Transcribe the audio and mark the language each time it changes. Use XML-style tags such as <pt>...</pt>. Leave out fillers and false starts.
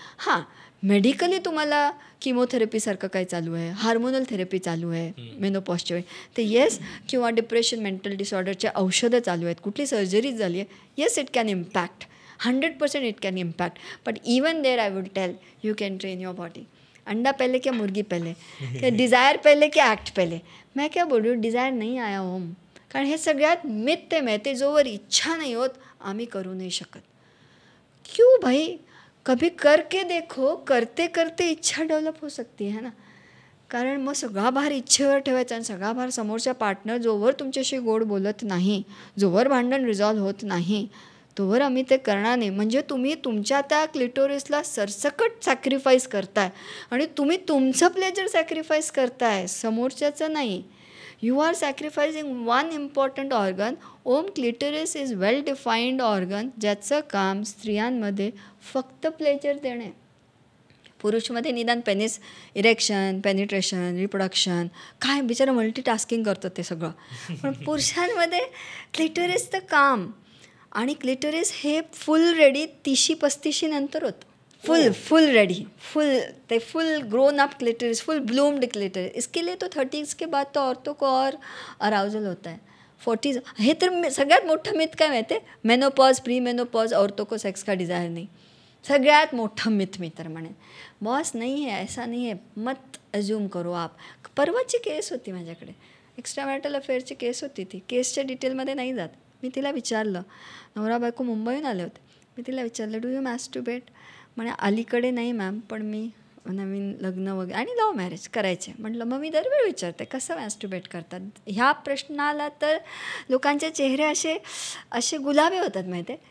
<mr>हां, मेडिकली तुम्हाला किमोथेरपीसारखं काही चालू आहे, हार्मोनल थेरपी चालू आहे मेनोपॉजच्या वेळी, ते येस. किंवा डिप्रेशन, मेंटल डिसऑर्डरचे औषधं चालू आहेत, कुठली सर्जरीज झाली आहे,</mr> <en>Yes it can impact, 100% it can impact. But even there I would tell you can train your body.</en> <hi>अंडा पहले क्या मुर्गी पहले, क्या डिज़ायर पहले क्या ॲक्ट पहले. मैं क्या बोल रही हूँ, डिज़ायर नहीं आया होम.</hi> <mr>कारण हे सगळ्यात मिथ्य आहे. जोवर इच्छा नाही होत आम्ही करू नाही शकत.</mr> <hi>क्यों भाई, कभी करके देखो, करते करते इच्छा डेव्हलप हो सकती है ना.</hi> <mr>कारण मग सगळा भार इच्छेवर ठेवायचा आणि सगळा भार समोरच्या पार्टनर जोवर तुमच्याशी गोड बोलत नाही, जोवर भांडण रिझॉल्व्ह होत नाही, तोवर आम्ही ते करणार नाही. म्हणजे तुम्ही तुमच्या त्या क्लिटोरिसला सरसकट सॅक्रिफाईस करताय आणि तुम्ही तुमचं प्लेजर सॅक्रिफाईस करताय, समोरच्याचं नाही.</mr> <en>You are sacrificing one important organ. ओम clitoris is well defined organ,</en> <mr>ज्याचं काम स्त्रियांमध्ये फक्त प्लेजर देणे. पुरुषमध्ये निदान पेनिस, इरेक्शन, पेनिट्रेशन, रिप्रोडक्शन, काय बिचारं मल्टीटास्किंग करतं ते सगळं. पण पुरुषांमध्ये क्लिटरिसचं काम. आणि क्लिटरिस हे फुल रेडी 30-35 नंतर होतं.</mr> <en>Full ready, full grown up clitoris, full bloomed clitoris.</en> <hi>इसके लिए तो 30s के बाद तो औरतों को और अराउजल होता है.</hi> <mr>40s, हे तर सगळ्यात मोठं मिथ काय माहिती आहे, मेनोपॉज, प्री मेनोपॉज</mr> <hi>औरतों को सेक्स का डिज़ायर नहीं.</hi> <mr>सगळ्यात मोठं मिथ मी तर म्हणेन.</mr> <hi>बॉस नहीं है, ऐसा नहीं है, मत अज्यूम करो आप.</hi> <mr>परवाची केस होती माझ्याकडे, एक्स्ट्रा मॅरिटल अफेअरची केस होती. ती केसच्या डिटेलमध्ये नाही जात. मी तिला विचारलं, नवरा बायको मुंबईहून आले होते, मी तिला विचारलं</mr> <en>Do you masturbate.</en> <mr>म्हणे अलीकडे नाही मॅम, पण मी नवीन लग्न वगैरे आणि लव्ह मॅरेज करायचे. म्हटलं मग मी दरवेळी विचारते कसं मॅस्टुबेट करतात. ह्या प्रश्नाला तर लोकांचे चेहरे असे गुलाबी होतात माहिती आहे.</mr>